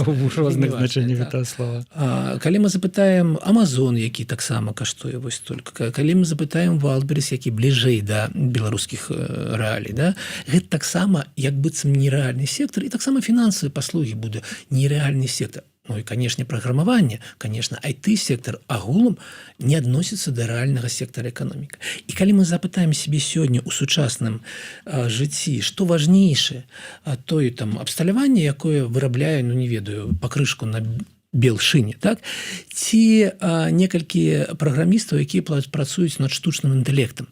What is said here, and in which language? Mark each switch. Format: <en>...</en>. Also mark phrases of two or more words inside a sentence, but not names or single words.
<be>У розных значэннях гэтага слова. Калі мы запытаем Amazon, які таксама каштуе вось столькі, калі мы запытаем Wildberries, які бліжэй да беларускіх рэалій, да? Гэта таксама як быццам нерэальны сектар, і таксама фінансавыя паслугі будзе нерэальны сектар.</be> <ru>Ну и, конечно, программование, конечно, IT-сектор</ru> <be>агулам не адносіцца да рэальнага сектара эканоміка. І калі мы запытаем себе сёння ў сучасным жыцці, што важнейшае, тое там абсталяванне, якое вырабляе, ну не ведаю, пакрышку на белшыне, так? Ці некалькі праграмістаў, якія працуюць над штучным інтэлектам.</be>